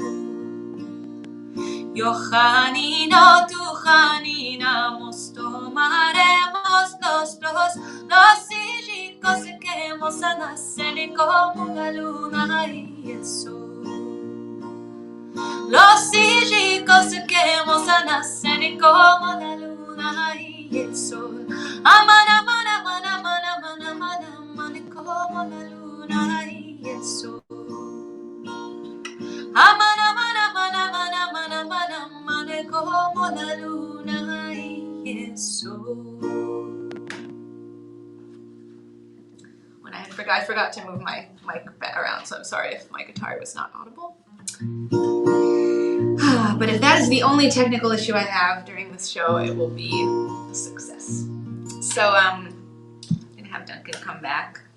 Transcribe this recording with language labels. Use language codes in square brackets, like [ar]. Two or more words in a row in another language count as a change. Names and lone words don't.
[lad] Yo Janino, tú Janina, tomaremos los dos, los hijos que nacen como la luna y el sol. Los hijos que nacen como la luna y el sol. Aman, aman, aman, aman, aman, aman, aman, como la luna y el sol. Aman, aman, aman, aman, aman, aman, aman, como la luna y el sol. [en] When I forgot to move my mic around, so I'm sorry if my guitar was not audible. But if that is the only technical issue I have during this show, it will be a success. So I'm gonna have Duncan come back.